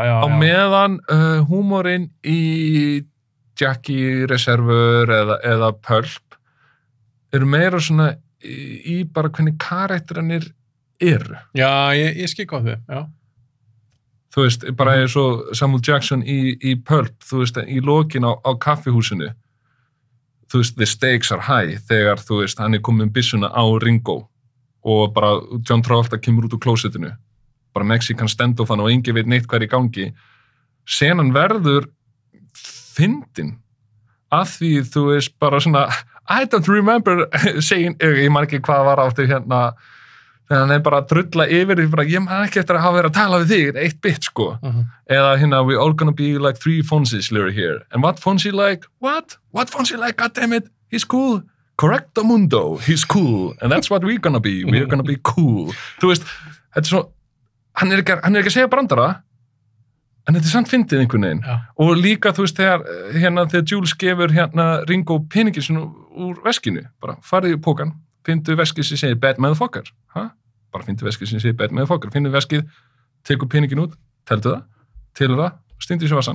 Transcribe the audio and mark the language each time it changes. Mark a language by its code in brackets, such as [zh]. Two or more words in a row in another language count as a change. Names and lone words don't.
[is] Á meðan húmorinn í Jackie Reservoir eða Pulp eru meira svona í bara hvernig karakterannir eru. Já, ég skil á þau, já. Þú veist, bara eins og Samuel Jackson í Pulp, þú veist, í lokin á kaffihúsinu, þú veist, [en] the stakes are high, [is] þegar, þú veist, hann komið byssuna á Ringo og bara John Travolta kemur út úr klósettinu. Bara Mexican stand-offan og engi veit neitt hvað er í gangi. Senan verður fyndin að því, þú veist, bara svona [en] I don't remember saying, [is] ég man ekki hvað var áttu hérna, þegar hann bara að drulla yfir, ég man ekki eftir að hafa verið að tala við þig, eitt bit, sko. Eða hérna, [en] we all gonna be like 3 Fonzies live here. And what Fonzie like? What Fonzie like? God damn it, he's cool. Correcto mundo, he's cool. And that's what we're gonna be. We're gonna be cool. [is] Þú veist, þetta er svo hann er ekki að segja brandara, en þetta er samt fyndið einhvern veginn. Já. Og líka, þú veist, þegar Jules gefur Ringo peningin sinni úr veskinu, bara farið í pókan, fyndu veskið sem segir [en] bad motherfucker, [is] bara fyndu veskið sem segir [en] bad motherfucker, [is] fyndu veskið, tekur peningin út, teltu það, telur það, stindu í vasann.